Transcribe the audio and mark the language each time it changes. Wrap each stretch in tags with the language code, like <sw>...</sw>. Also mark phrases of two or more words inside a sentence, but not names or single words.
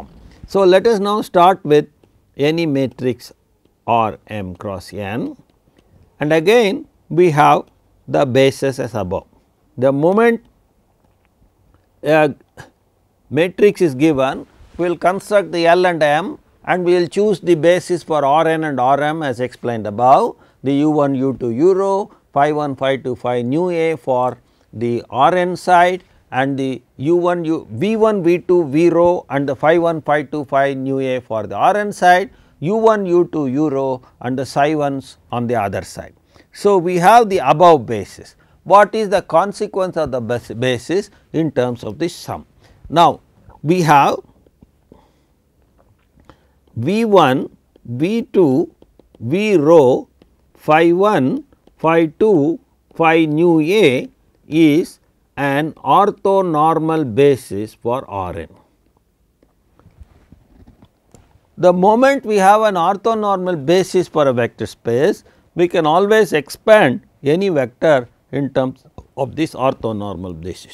<en>So, let us now start with any matrix R m cross n, and again we have the basis as above. The moment a matrix is given, we will construct the L and M, and we will choose the basis for Rn and Rm as explained above, the u1, u2, u-rho, phi 1, phi 2, phi nu a for the Rn side, and the u1, v1, v2, v-rho and the phi 1, phi 2, phi nu a for the Rn side, u1, u2, u-rho and the psi 1s on the other side. So, we have the above basis. What is the consequence of the basis in terms of the sum? Now, we have v1, v2, v-rho, phi 1, phi 2, phi nu a is an orthonormal basis for Rn. The moment we have an orthonormal basis for a vector space, we can always expand any vector in terms of this orthonormal basis.</en>